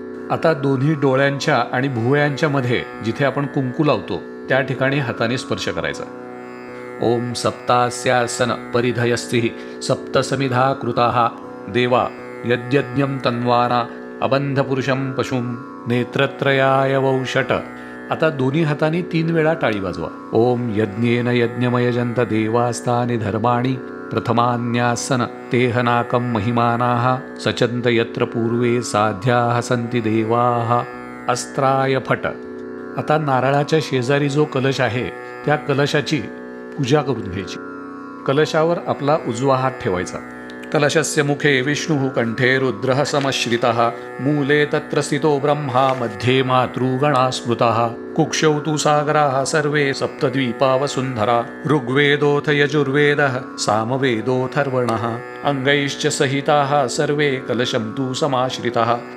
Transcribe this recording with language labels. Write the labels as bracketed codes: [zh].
[mr] आता दोन्ही डोळ्यांच्या आणि भुवयांच्या मध्ये जिथे आपण कुंकू लावतो त्या ठिकाणी हाताने स्पर्श करायचा. [sa] ओम सप्तास्यासन परिधयस्तिः सप्तसमिधा कृताः देवा यद्यज्ञं तन्वाना अबंधपुरुषं पशुं नेत्रत्रयाय वौषट. [mr] आता दोन्ही हातांनी 3 वेळा टाळी वाजवा. [sa] ओम यज्ञेन यज्ञमयजंत देवास्तानि धर्माणि प्रथमान्यासन तेहनाकं महिमानाः सचंत यत्र पूर्वे साध्याः सन्ति देवाः अस्त्राय फट. [mr] आता नारळाच्या शेजारी जो कलश आहे त्या कलशाची पूजा करून घ्यायची. कलशावर आपला उजवा हात ठेवायचा. [sa] कलशस्य मुखे विष्णुः कंठे रुद्रः समश्रितः मूले तत्र स्थितो ब्रह्मा मध्ये मातृगणा स्मृतः कुक्षौ तु सागराः सर्वे सप्तद्वीपा वसुन्धरा ऋग्वेदोऽथ यजुर्वेदः सामवेदोऽथर्वणः अंगैश्च सहिताः सर्वे कलशं तु समाश्रितः